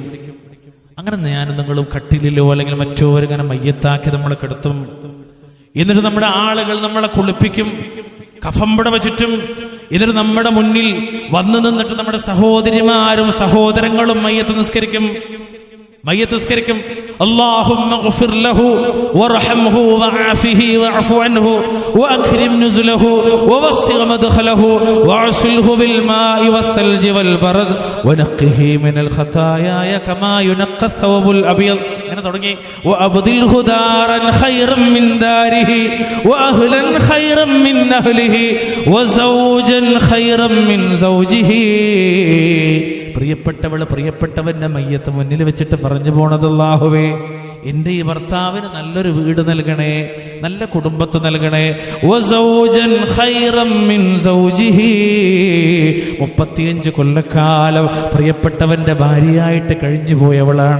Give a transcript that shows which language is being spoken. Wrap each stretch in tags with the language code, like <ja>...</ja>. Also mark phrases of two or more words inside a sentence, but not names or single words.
<ml>അങ്ങനെ ഞാനും നിങ്ങളും കട്ടിലിലോ അല്ലെങ്കിൽ മറ്റോ ഇങ്ങനെ മയ്യത്താക്കി നമ്മളെ കിടത്തും. എന്നിട്ട് നമ്മുടെ ആളുകൾ നമ്മളെ കുളിപ്പിക്കും, കഫംപട വച്ചിട്ടും. എന്നിട്ട് നമ്മുടെ മുന്നിൽ വന്നു നിന്നിട്ട് നമ്മുടെ സഹോദരിമാരും സഹോദരങ്ങളും മയ്യത്ത് നിസ്കരിക്കും.</ml> <ar>اللهم اغفر له وارحمه وعافه واعف عنه واكرم نزله ووسع مدخله واغسله بالماء والثلج والبرد ونقه من الخطايا كما ينقى الثوب الابيض.</ar> <ml>അങ്ങനെ തുടങ്ങി</ml> <ar>وابدله دارا خيرا من داره واهلا خيرا من اهله وزوجا خيرا من زوجه.</ar> <ml>പ്രിയപ്പെട്ടവള് പ്രിയപ്പെട്ടവന്റെ മയ്യത്ത് മുന്നിൽ വെച്ചിട്ട് പറഞ്ഞു പോണത്, അല്ലാഹുവേ എന്റെ ഈ ഭർത്താവിന് നല്ലൊരു വീട് നൽകണേ, നല്ല കുടുംബത്തെ നൽകണേ. 35 കൊല്ലക്കാലം പ്രിയപ്പെട്ടവന്റെ ഭാര്യയായിട്ട് കഴിഞ്ഞു പോയവളാണ്.</ml>